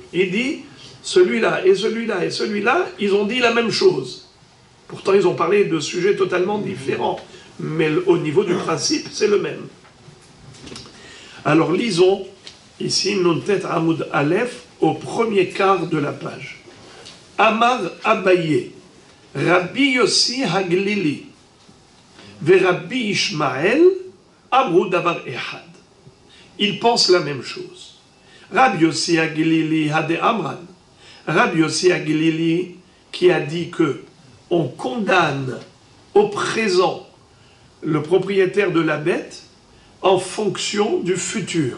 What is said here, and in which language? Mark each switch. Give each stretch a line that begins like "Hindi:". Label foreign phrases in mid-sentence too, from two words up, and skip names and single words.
French: Il dit, celui-là et celui-là et celui-là, ils ont dit la même chose. Pourtant, ils ont parlé de sujets totalement différents. Mais au niveau du principe, c'est le même. Alors, lisons ici
Hebrew: נ"ט עמוד א
French: au premier quart de la page.
Hebrew: אמר אביי, רבי יוסי הגלילי ורבי ישמעאל אמרו דבר אחד.
French: Ils pensent la même chose.
Aramaic: רבי יוסי הגלילי הא דאמרן.
French: Rabbi Yossi Haglili qui a dit que on condamne au présent le propriétaire de la bête en fonction du futur.